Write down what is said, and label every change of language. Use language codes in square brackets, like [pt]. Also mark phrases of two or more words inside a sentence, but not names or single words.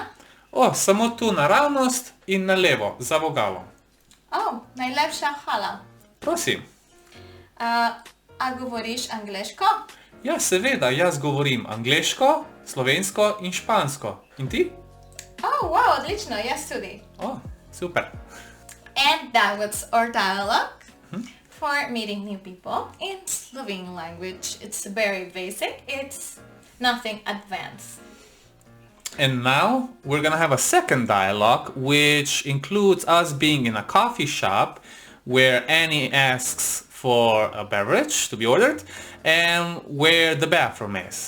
[sl] Samo tu naravnost in na levo, za vogalom. Oh, najlepša hvala. Prosim. A govoriš angleško? Ja, seveda, jaz govorim angleško, slovensko in špansko. In ti? Oh, wow, odlično, jaz tudi. Super. [en] And that was our dialogue for meeting new people in Slovene language. It's very basic, it's nothing advanced. And now we're gonna have a second dialogue, which includes us being in a coffee shop where Annie asks for a beverage to be ordered and where the bathroom is.